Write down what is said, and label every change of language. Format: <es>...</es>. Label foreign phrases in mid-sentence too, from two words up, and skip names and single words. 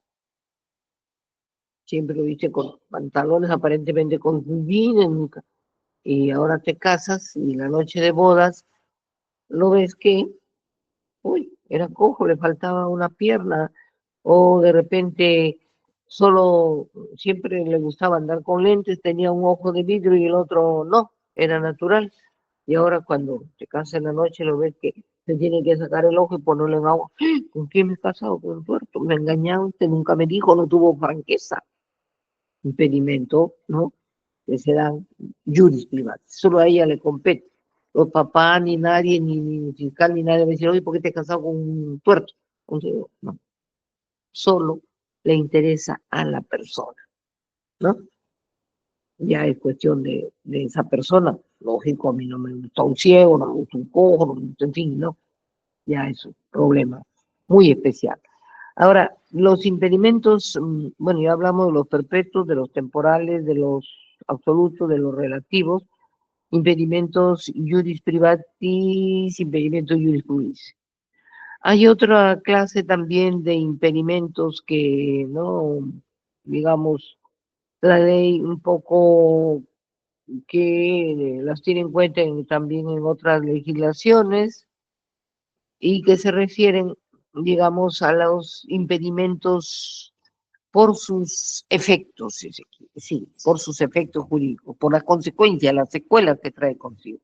<es>siempre lo viste con pantalones aparentemente con jeans, y ahora te casas y la noche de bodas lo ves que, uy, era cojo, le faltaba una pierna, o de repente solo siempre le gustaba andar con lentes, tenía un ojo de vidrio y el otro no, era natural. Y ahora cuando te casas en la noche lo ves que se tiene que sacar el ojo y ponerle en agua. ¿Con quién me he casado? Con un tuerto. Me ha engañado, usted nunca me dijo, no tuvo franqueza. Impedimento, ¿no? Que se dan</es> <la>juris privatis.</la> <es>Solo a ella le compete. Los papás, ni nadie, ni fiscal, ni nadie me dice, oye, ¿por qué te has casado con un tuerto? Entonces, no. Solo le interesa a la persona, ¿no? Ya es cuestión de esa persona. Lógico, a mí no me gusta un ciego, no me gusta un cojo, no me gusta, en fin, ¿no? ya es un problema muy especial. Ahora, los impedimentos, bueno, ya hablamos de los perpetuos, de los temporales, de los absolutos, de los relativos, impedimentos</es> <la>juris privatis,</la> <es>impedimentos</es> <la>juris publicis.</la> <es>Hay otra clase también de impedimentos que, no, digamos, la ley un poco que las tiene en cuenta también en otras legislaciones y que se refieren, digamos, a los impedimentos por sus efectos, sí, por sus efectos jurídicos, por las consecuencias, las secuelas que trae consigo.</es>